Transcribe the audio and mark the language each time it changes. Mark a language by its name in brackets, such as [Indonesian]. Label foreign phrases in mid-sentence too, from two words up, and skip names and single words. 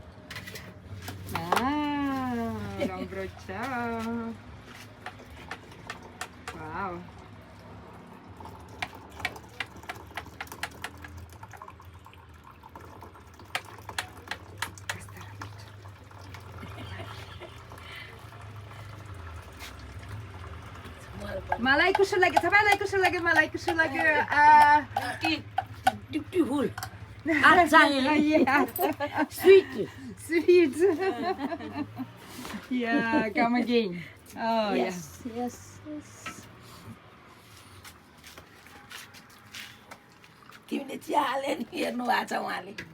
[Nepali] राम्रो छ वाउ मलाई कस्तो लाग्यो तपाईलाई कस्तो लाग्यो मलाई कस्तो लाग्यो [English] ब्युटिफुल sweet yeah come again oh [Nepali] yes तिमीले चिया हाले नि हेर्नु भएको छ उहाँले